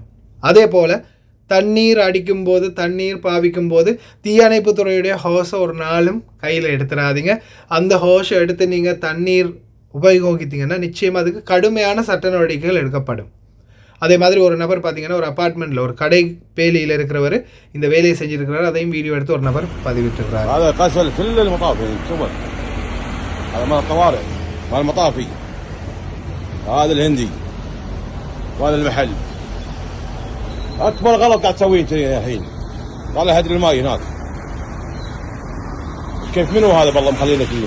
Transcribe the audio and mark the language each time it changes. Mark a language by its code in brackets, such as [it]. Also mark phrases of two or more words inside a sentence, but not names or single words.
[ta] அதே போல் தண்ணீர் அடிக்கும்போது, தண்ணீர் பாவிக்கும் போது தீயணைப்பு துறையுடைய ஹோஸை ஒரு நாளும் கையில் எடுத்துடாதீங்க. அந்த ஹோஸை எடுத்து நீங்கள் தண்ணீர் உபயோகித்தீங்கன்னா நிச்சயமாக அதுக்கு கடுமையான சட்ட நடவடிக்கைகள் எடுக்கப்படும். அதே மாதிரி ஒரு நபர் பார்த்தீங்கன்னா ஒரு அப்பார்ட்மெண்ட்டில் ஒரு கடை பேலியில் இருக்கிறவர் இந்த வேலையை செஞ்சுருக்கிறார். அதையும் வீடியோ எடுத்து ஒரு நபர் பதிவிட்டிருக்கிறார். [ar] هذا مال الطوارئ مال المطافي، هذا الهندي وهذا المحل. اكبر غلط قاعد تسويه انت الحين. طالع هدر الماي هناك. كيف منو هذا بالله مخلينا كله؟